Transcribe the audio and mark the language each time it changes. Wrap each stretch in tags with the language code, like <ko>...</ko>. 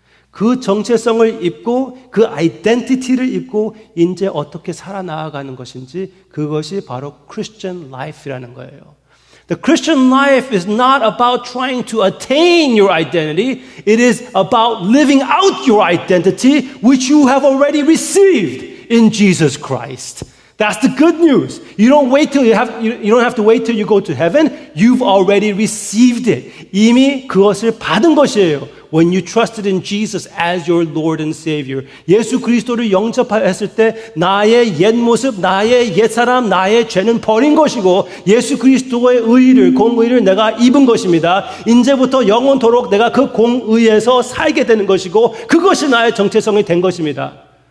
<ko>그 정체성을 입고 그 아이덴티티를 입고 이제 어떻게 살아나가는 것인지 그것이 바로 Christian life이라는 거예요.</ko> <en>The Christian life is not about trying to attain your identity. It is about living out your identity which you have already received in Jesus Christ. That's the good news. You don't have to wait till you go to heaven. You've already received it.</en> <ko>이미 그것을 받은 것이에요.</ko> <en>When you trusted in Jesus as your Lord and Savior.</en> <ko>예수 그리스도를 영접했을 때 나의 옛 모습, 나의 옛 사람, 나의 죄는 버린 것이고 예수 그리스도의 의의를, 공의를 내가 입은 것입니다. 이제부터 영원토록 내가 그 공의에서 살게 되는 것이고 그것이 나의 정체성이 된 것입니다.</ko>